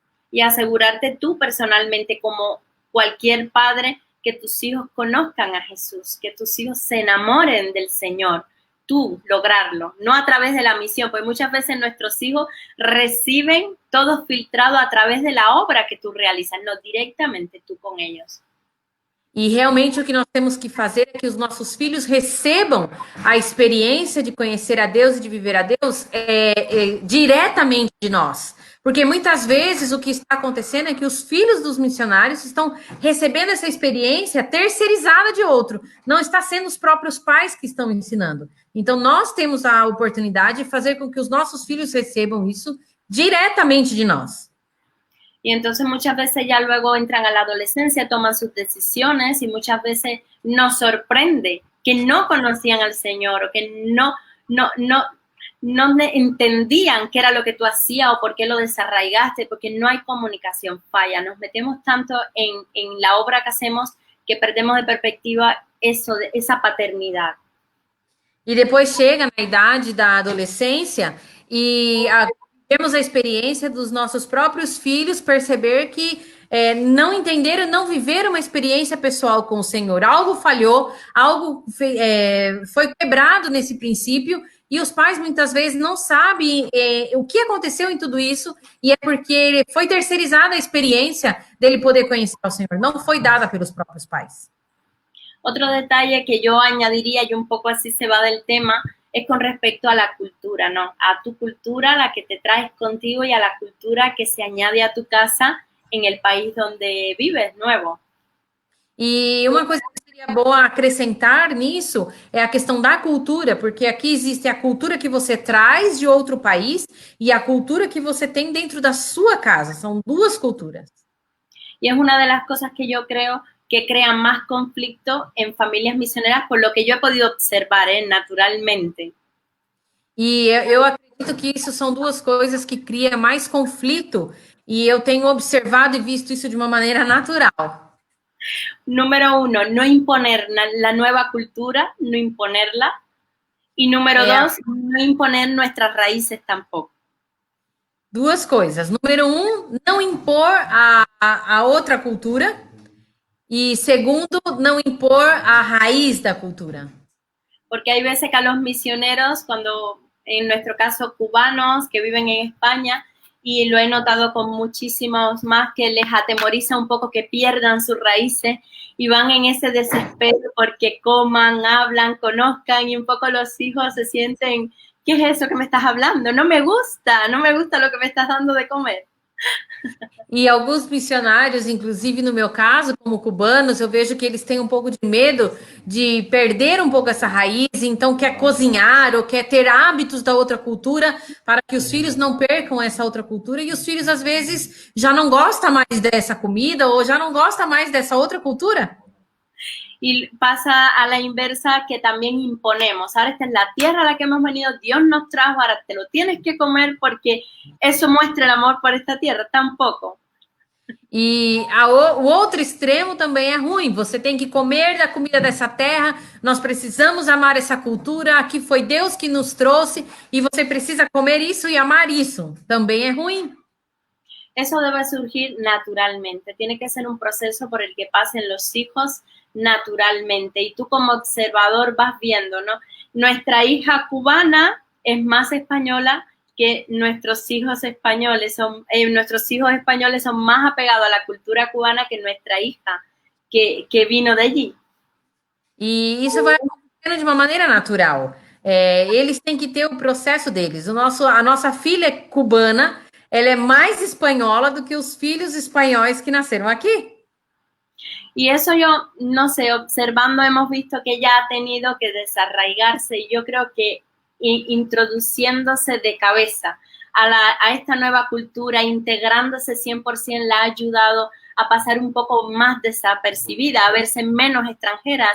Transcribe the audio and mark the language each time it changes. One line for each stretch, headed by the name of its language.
Spanish: Y asegurarte tú personalmente, como cualquier padre, que tus hijos conozcan a Jesús, que tus hijos se enamoren del Señor. Tú lograrlo, no a través de la misión, porque muchas veces nuestros hijos reciben todo filtrado a través de la obra que tú realizas, no directamente tú con ellos.
Portuguese: E realmente o que nós temos que fazer é que os nossos filhos recebam a experiência de conhecer a Deus e de viver a Deus diretamente de nós. Porque muitas vezes o que está acontecendo é que os filhos dos missionários estão recebendo essa experiência terceirizada de outro. Não está sendo os próprios pais que estão ensinando. Então, nós temos a oportunidade de fazer com que os nossos filhos recebam isso diretamente de nós.
Spanish: Y entonces muchas veces ya luego entran a la adolescencia, toman sus decisiones y muchas veces nos sorprende que no conocían al Señor o que no entendían qué era lo que tú hacías o por qué lo desarraigaste, porque no hay comunicación, falla. Nos metemos tanto en la obra que hacemos que perdemos de perspectiva eso, esa paternidad.
Portuguese: E depois chega na idade da adolescência e temos a experiência dos nossos próprios filhos perceber que não entenderam, não viveram uma experiência pessoal com o Senhor. Algo falhou, algo foi quebrado nesse princípio e os pais muitas vezes não sabem o que aconteceu em tudo isso e é porque foi terceirizada a experiência dele poder conhecer o Senhor, não foi dada pelos próprios pais.
Spanish: Otro detalle que yo añadiría, y un poco así se va del tema, es con respecto a la cultura, ¿no? A tu cultura, la que te traes contigo, y a la cultura que se añade a tu casa en el país donde vives, nuevo.
Portuguese: E uma coisa que seria boa acrescentar nisso é a questão da cultura, porque aqui existe a cultura que você traz de outro país e a cultura que você tem dentro da sua casa. São duas culturas.
Spanish: Y es una de las cosas que yo creo que crean más conflicto en familias misioneras, por lo que yo he podido observar, naturalmente.
Portuguese: E eu acredito que isso são duas coisas que criam mais conflito, e eu tenho observado e visto isso de uma maneira natural.
Spanish: Número uno, no imponer la nueva cultura, no imponerla. Y número dos, no imponer nuestras raíces tampoco.
Portuguese: Duas coisas. Número um, não impor a outra cultura.
Spanish: Y segundo, no
Portuguese: impor a raíz da cultura.
Spanish: Porque hay veces que a los misioneros, cuando en nuestro caso cubanos que viven en España, y lo he notado con muchísimos más, que les atemoriza un poco que pierdan sus raíces y van en ese desespero porque coman, hablan, conozcan y un poco los hijos se sienten, ¿qué es eso que me estás hablando? No me gusta lo que me estás dando de comer.
Portuguese: E alguns missionários, inclusive no meu caso, como cubanos, eu vejo que eles têm um pouco de medo de perder um pouco essa raiz, então quer cozinhar ou quer ter hábitos da outra cultura para que os filhos não percam essa outra cultura e os filhos às vezes já não gostam mais dessa comida ou já não gostam mais dessa outra cultura.
Spanish: Y pasa a la inversa que también imponemos. Ahora esta es la tierra a la que hemos venido, Dios nos trajo, ahora te lo tienes que comer porque eso muestra el amor por esta tierra. Tampoco.
Portuguese: E o outro extremo também é ruim. Você tem que comer da comida dessa terra, nós precisamos amar essa cultura, aqui foi Deus que nos trouxe e você precisa comer isso e amar isso. Também é ruim.
Spanish: Eso debe surgir naturalmente, tiene que ser un proceso por el que pasen los hijos naturalmente. Y tú como observador vas viendo, ¿no? Nuestra hija cubana es más española que nuestros hijos españoles son más apegados a la cultura cubana que nuestra hija que vino de allí.
Portuguese: E isso vai acontecendo de uma maneira natural. Eles têm que ter o processo deles. A nossa filha cubana, ela é mais espanhola do que os filhos espanhóis que nasceram aqui.
Spanish: Y eso yo, no sé, observando hemos visto que ella ha tenido que desarraigarse y yo creo que introduciéndose de cabeza a esta nueva cultura, integrándose 100%, la ha ayudado a pasar un poco más desapercibida, a verse menos extranjera.